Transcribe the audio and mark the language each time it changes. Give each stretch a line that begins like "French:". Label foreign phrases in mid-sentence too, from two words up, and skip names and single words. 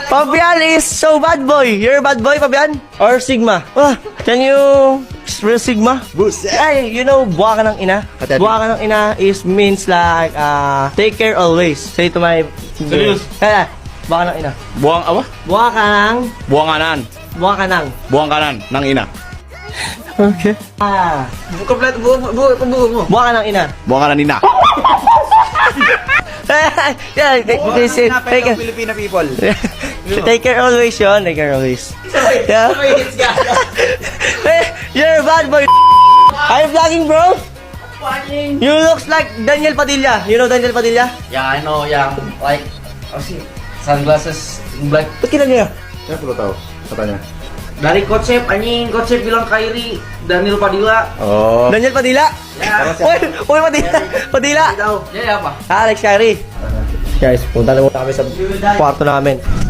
English: Fabian is so bad boy. You're a bad boy, Fabian? Or Sigma? Can you real Sigma?
Indonesian: Buset.
English: Ay, you know,
Filipino: buwa ka ng ina? Ate. Buwa ka ng ina
English: is means like, take care always. Say to my... Serious?
Filipino: Kaya, buwa ka ng ina. Buwang awa? Buwa ka ng... Buwanganan. Buwa ka ng... Buwang kanan ng ina. Okay. Kompleto, buo mo. Buwa ka ng ina. Buwang kanan ina.
English: Yeah, take care. Filipino people. Take care always yun. Take care always. Yeah. Hey, you're a bad boy. Are you vlogging, bro? You looks like Daniel Padilla. You know Daniel Padilla? Yeah, I know. Yeah, like, sunglasses black.
Filipino: Ba't kinagaya? Yan po tao.
Indonesian: Katanya. Dari konsep anjing, konsep bilang Kyrie, Daniel Padilla. Oh. Daniel Padilla? Ya. Uy, Padilla. Padilla. Ya, apa? Alex Kyrie.
Filipino: Guys, punta na muna kami sa kwarto namin.